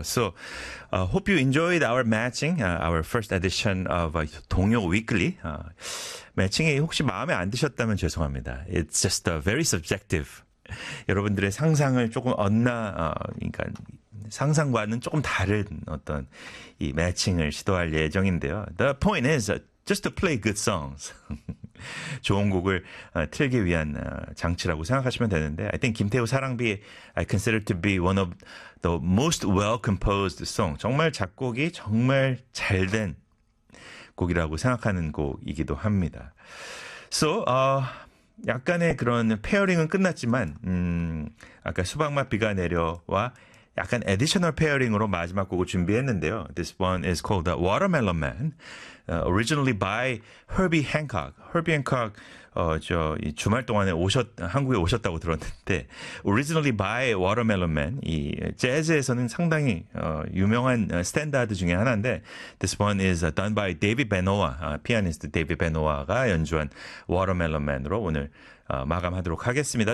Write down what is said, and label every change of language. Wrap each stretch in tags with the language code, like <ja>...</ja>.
<en>So, hope you enjoyed our matching, our first edition of 동요 Weekly.</en> <ko>매칭이 혹시 마음에 안 드셨다면 죄송합니다.</ko> <en>It's just very subjective.</en> <ko>여러분들의 상상을 조금 얻나, 그러니까 상상과는 조금 다른 어떤 이 매칭을 시도할 예정인데요.</ko> <en>The point is just to play good songs.</en> <ko>좋은 곡을 틀기 위한 장치라고 생각하시면 되는데,</ko> <en>I think 김태우 사랑비, I consider to be one of the most well-composed song.</en> <ko>정말 작곡이 정말 잘된 곡이라고 생각하는 곡이기도 합니다. So, 약간의 그런 페어링은 끝났지만, 아까 수박맛 비가 내려와 약간 에디셔널 페어링으로 마지막 곡을 준비했는데요.</ko> <en>This one is called The Watermelon Man, originally by Herbie Hancock.</en> <ko>Herbie Hancock, 주말 동안에 한국에 오셨다고 들었는데,</ko> <en>originally by</en> <ko>Watermelon Man. 이 재즈에서는 상당히 유명한 스탠다드 중에 하나인데,</ko> <en>This one is done by</en> <ko>David Benoit, 피아니스트 David Benoit가 연주한 Watermelon Man으로 오늘 마감하도록 하겠습니다.</ko>